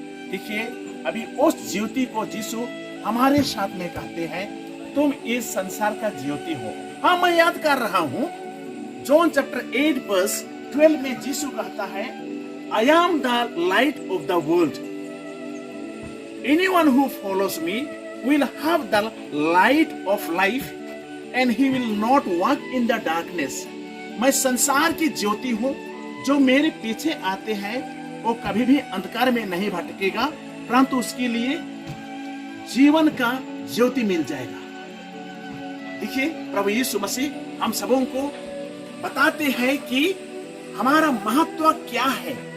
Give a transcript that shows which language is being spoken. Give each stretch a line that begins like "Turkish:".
Hindi: देखिए, अभी उस ज्योति को यीशु हमारे साथ में कहते हैं तुम इस संसार का ज्योति हो। हाँ, मैं याद कर रहा हूं, जॉन चैप्टर 8 वर्स 12 में यीशु कहता है
English: I am the light of the world. Anyone who follows me will have the light of life and he will not walk in the darkness.
Hindi: मैं संसार की ज्योति हूँ, जो मेरे पीछे आते हैं वो कभी भी अंधकार में नहीं भटकेगा, परंतु उसके लिए जीवन का ज्योति मिल जाएगा। देखिए, प्रभु यीशु मसीह हम सबों को बताते हैं कि हमारा महत्व क्या है।